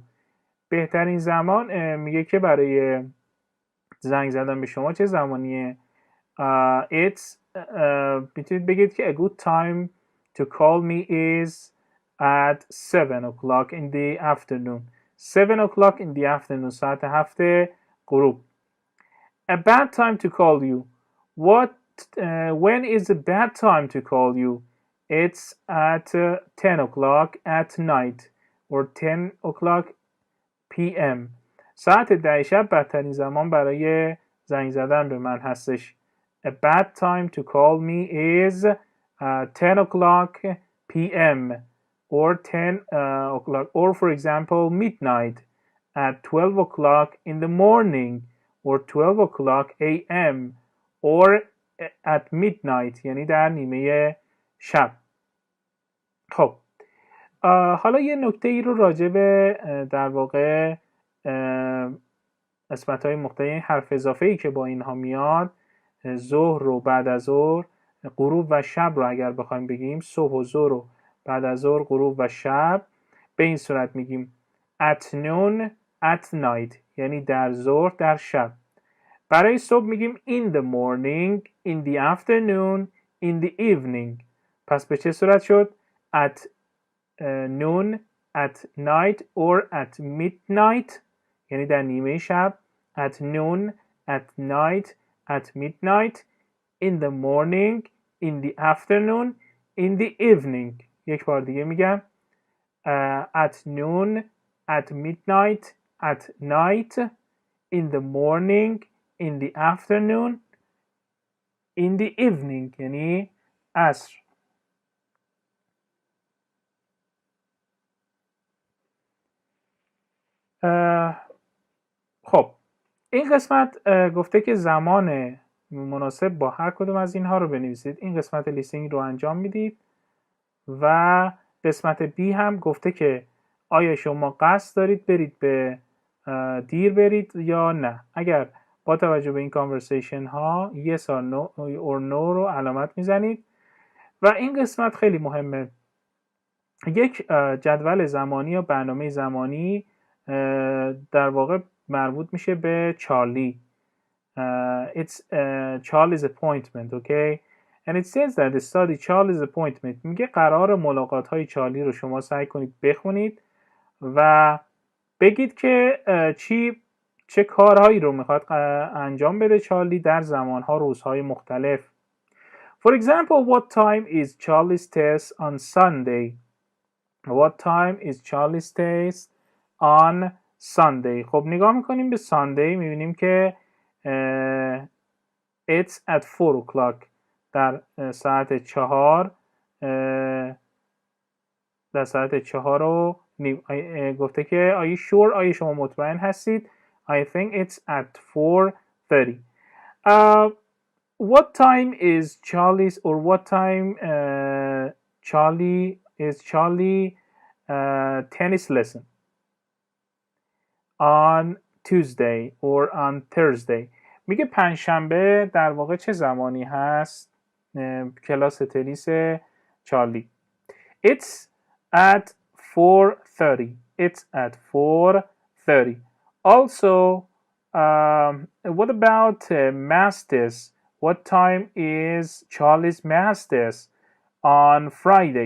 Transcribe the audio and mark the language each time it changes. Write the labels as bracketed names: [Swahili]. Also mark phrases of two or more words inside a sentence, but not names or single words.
[Persian] بهترین زمان میگه که برای زنگ زدن به شما چه زمانیه. [English] It's [Persian] میتونید بگید که [English] a good time to call me is at 7 o'clock in the afternoon. 7 o'clock in the afternoon [Persian] ساعت 7 غروب. [English] A bad time to call you. When is a bad time to call you? It's at 10 o'clock at night or 10 o'clock p.m. [Persian] ساعت 10 شب بدترین زمان برای زنگ زدن به من هستش. [English] A bad time to call me is 10 o'clock p.m. or 10 o'clock, or for example midnight at 12 o'clock in the morning or 12 o'clock a.m. or at midnight [Persian] یعنی در نیمه شب. خب حالا یه نکته ای رو راجع به در واقع قسمت‌های مختلف حرف اضافه ای که با اینها میاد، ظهر رو بعد از ظهر، غروب و شب رو اگر بخوایم بگیم، صبح و ظهر رو بعد از ظهر، غروب و شب، به این صورت میگیم [English] at noon at night [Persian] یعنی در ظهر در شب. برای صبح میگیم [English] in the morning in the afternoon in the evening. [Persian] پس به چه صورت شد؟ [English] at noon at night or at midnight [Persian] یعنی در نیمه شب، [English] at noon at night at midnight in the morning in the afternoon in the evening. [Persian] یک بار دیگه میگم [English] at noon at midnight at night in the morning in the afternoon in the evening [Persian] یعنی عصر. خب این قسمت گفته که زمان مناسب با هر کدوم از اینها رو بنویسید. این قسمت لیستینگ رو انجام میدید و قسمت بی هم گفته که آیا شما قصد دارید برید به دیر برید یا نه. اگر با توجه به این کانورسیشن ها [English] yes or no [Persian] رو علامت میزنید. و این قسمت خیلی مهمه. یک جدول زمانی یا برنامه زمانی در واقع مربوط میشه به چارلی. [English] It's Charlie's appointment, okay? And it says that the study Charlie's appointment [Persian] میگه قرار ملاقات های چارلی رو شما سعی کنید بخونید و بگید که چه کارهایی رو میخواد انجام بده چارلی در زمانها روزهای مختلف. [English] For example, what time is Charlie's test on Sunday? What time is Charlie's test on Sunday? [Persian] خب نگاه میکنیم به Sunday میبینیم که [English] it's at 4 o'clock [Persian] در ساعت 4 در ساعت 4 و نیم. گفته که [English] are you sure؟ [Persian] آیا شما مطمئن هستید؟ [English] I think it's at 4:30. What time is Charlie's or what time Charlie tennis lesson on Tuesday or on Thursday. [Persian] میگه پنجشنبه در واقع چه زمانی هست کلاس تنیس چارلی؟ [English] It's at 4:30. It's at 4:30. Also, what about math test? What time is Charlie's math test on Friday?